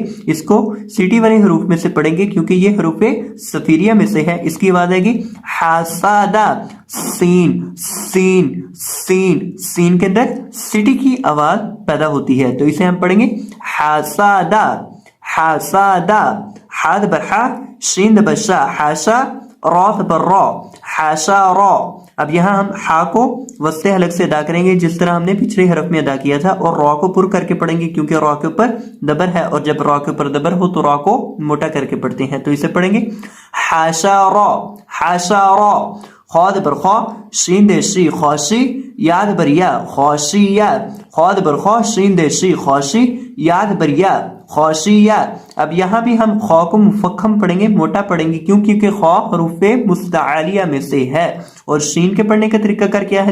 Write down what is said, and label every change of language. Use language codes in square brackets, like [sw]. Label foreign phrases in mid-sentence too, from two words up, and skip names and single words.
[ur] اس کو سیٹی والے حروف میں سے پڑھیں گے کیونکہ یہ حروف صفیریہ میں سے ہے۔ اس کی آواز آئے گی حاسادہ، سین سین سین، سین کے اندر سیٹی کی آواز پیدا ہوتی ہے، تو اسے ہم پڑھیں گے حاسادہ حاسادہ۔ حا زبر حا، شین زبر شا، حاشا، را زبر را، حاشا را۔ اب یہاں ہم حا کو وسط حلق سے ادا کریں گے جس طرح ہم نے پچھلے حرف میں ادا کیا تھا، اور را کو پر کر کے پڑھیں گے کیونکہ را کے اوپر دبر ہے، اور جب را کے اوپر دبر ہو تو را کو موٹا کر کے پڑھتے ہیں، تو اسے پڑھیں گے حاشا را حاشا را۔ خا زبر خا، شین دے شی، خوشی، یا زبر یا، خوشیہ، خا زبر خا، شین دے شی، خوشی، یا زبر یا، خوشیہ۔ اب یہاں بھی ہم خا کو مفخم پڑھیں گے، موٹا پڑھیں گے، کیوں؟ کیونکہ خا حروف مستعلیہ میں سے ہے۔ اور شین کے پڑھنے کا طریقہ کار کیا ہے؟